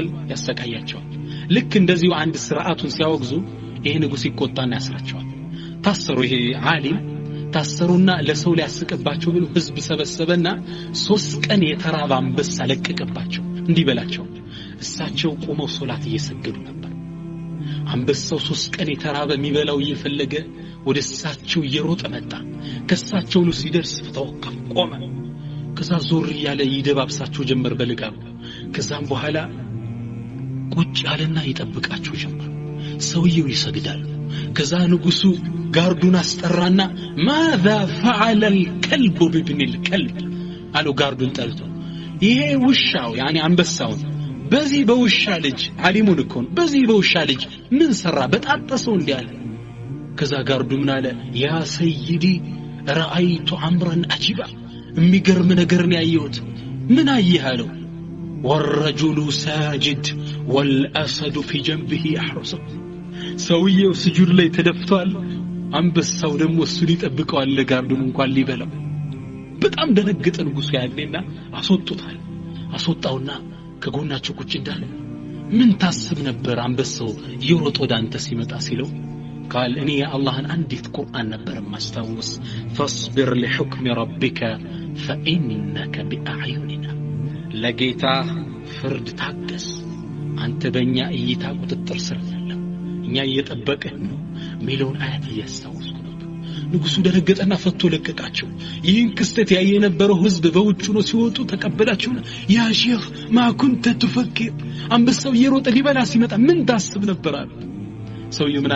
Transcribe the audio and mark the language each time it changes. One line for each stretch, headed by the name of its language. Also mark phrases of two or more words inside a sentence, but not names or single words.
Amharic: ያሰቃያቸዋል። ልክ እንደዚሁ አንድ ስርዓቱን ሲያወግዙ ይሄ ንጉስ ይቆጣና ያስራቸዋል። ታሰሩ። ይሄ ዓሊም ታሰሩና ለሰው ሊያስቀባቸው ብሎ ህዝብ ሰበሰበና 3 ቀን የተራበ አንበሳ ለቀቀባቸው እንዲበላቸው። እሳቸው ቆመው ሶላት እየሰገዱ ነበር። አንበሳው 3 ቀን የተራበ የሚበላው እየፈለገ ወደ እሳቸው እየሮጠ መጣ። ከእሳቸው ነው ሲደርስ ተወቀፍ ቆመ። ከዛ ዞር ያለ ይደባብሳቸው ጀመር በልጋው። ከዛም በኋላ ቁጭ ያለና ይጠብቃቸው ጀመር። ሰውየው ይሰግዳል። ከዛ ንጉሱ ጋርዱን አስጠራና
Arabic: ماذا فعل الكلب بابن الكلب
Amharic: አለው ጋርዱን ጠርቶ። ይሄ ውሻው ያኒ አንበሳው በዚህ በውሻ ልጅ ዓሊሙን እኮ በዚህ በውሻ ልጅ ምን ሰራ በጣጠሰው እንዲያለ። ከዛ ጋርዱ ምን አለ?
Arabic: يا سيدي رأيت امرا عجيبا
Amharic: የሚገርም ነገር ነው ያየሁት። ምን አየህ አለው?
Arabic: والرجل ساجد والاسد في جنبه يحرسه
Amharic: ሰውየው ስጁድ ላይ ተደፍቷል፣ አንበሳው ደግሞ እሱን ይጠብቀዋል ለጋርዱን እንኳን ሊበላው። በጣም ደነገጠ ንጉሱ ያለና አስወጣውና ከጎናቸው ቁጭ እንዳለ ምን ታስብ ነበር አንበሳው ይሮጥ ወደ አንተ ሲመጣ ሲለው
Arabic: قال اني يا الله
Amharic: አንዲት ቁርአን ነበር ማስተውስ
Arabic: فاصبر لحكم ربك فانك باعيننا
Amharic: ለጌታ ፍርድ ታገስ አንተ በእኛ እይታ ቁጥጥር ስር ያለው እኛ እየጠበቅን ነው ሚለውን አያት እያስተዋወስኩ ነበር። ንጉሱ ደረገጠና ፈቶ ለቀቃቸው። ይህን ክስተት ያየ የነበረው ህዝብ በውጭ ነው ሲወጡ ተቀበላቸው።
Arabic: يا شيخ ما كنت تفكر
Amharic: አንበሳው እየሮጠ ሊበላ ሲመጣ ምን ታስብ ነበር አለ። ሰውየው ምን አለ?